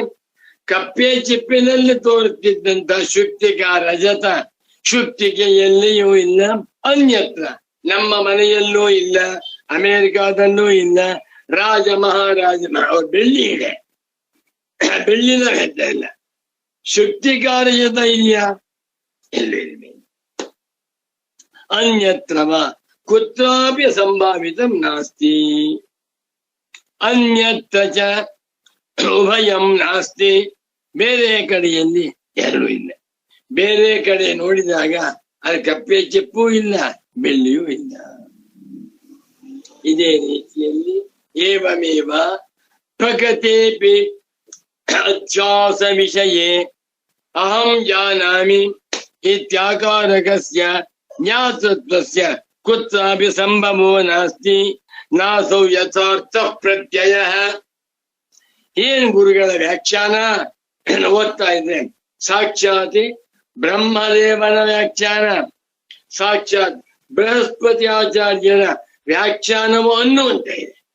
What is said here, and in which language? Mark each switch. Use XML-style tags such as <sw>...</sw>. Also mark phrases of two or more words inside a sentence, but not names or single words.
<kn>ಕಪ್ಪೆ ಚಿಪ್ಪಿನಲ್ಲಿ ತೋರುತ್ತಿದ್ದಂತ</kn> <sa>ಶುಕ್ತಿಕಾ ರಜತ</sa> <kn>ಶುಕ್ತಿಗೆ ಎಲ್ಲಿಯೂ ಇಲ್ಲ, ಅನ್ಯತ್ರ ನಮ್ಮ ಮನೆಯಲ್ಲೂ ಇಲ್ಲ, ಅಮೆರಿಕಾದಲ್ಲೂ ಇಲ್ಲ. ರಾಜ ಮಹಾರಾಜ ಅವ್ರ ಬೆಳ್ಳಿ ಇದೆ, ಬೆಳ್ಳಿನ ಗದ್ದ ಇಲ್ಲ.</kn> <sa>ಶುಕ್ತಿಕಾ ರಜತ</sa> <kn>ಇದೆಯಾ? ಎಲ್ಲಿ?</kn> <sa>ಅನ್ಯತ್ರ ಕುತ್ರಾಪಿ ಸಂಭಾವಿತಂ ನಾಸ್ತಿ. ಅನ್ಯತ್ರ ಚ ಉಭಯಂ ನಾಸ್ತಿ.</sa> <kn>ಬೇರೆ ಕಡೆಯಲ್ಲಿ ಎರಡೂ ಇಲ್ಲ. ಬೇರೆ ಕಡೆ ನೋಡಿದಾಗ ಅಲ್ಲಿ ಕಪ್ಪೆ ಚಿಪ್ಪೂ ಇಲ್ಲ, ಬೆಳ್ಳಿಯೂ ಇಲ್ಲ. ಇದೇ ರೀತಿಯಲ್ಲಿ</kn> <sa>ಏವಮೇವ ಪ್ರಕೃತೇಪಿ ಅಧ್ಯಾಸ ವಿಷಯೇ ಅಹಂ ಜಾನಾಮಿ ಇತ್ಯಾಕಾರಕಸ್ಯ ಜ್ಞಾತೃತ್ವಸ್ಯ ಕುತ್ರಾಪಿ ಸಂಭವೋ ನಾಸ್ತಿ ನಾಸೌ ಯಥಾರ್ಥ ಪ್ರತ್ಯಯ.</sa> <kn>ಏನ್ ಗುರುಗಳ ವ್ಯಾಖ್ಯಾನ ಓದ್ತಾ ಇದ್ರೆ ಸಾಕ್ಷಾತ್ ಬ್ರಹ್ಮದೇವನ ವ್ಯಾಖ್ಯಾನ, ಸಾಕ್ಷಾತ್ ಬೃಹಸ್ಪತಿ ಆಚಾರ್ಯರ ವ್ಯಾಖ್ಯಾನವು ಅನ್ನುವಂತೆ ಇದೆ.</kn>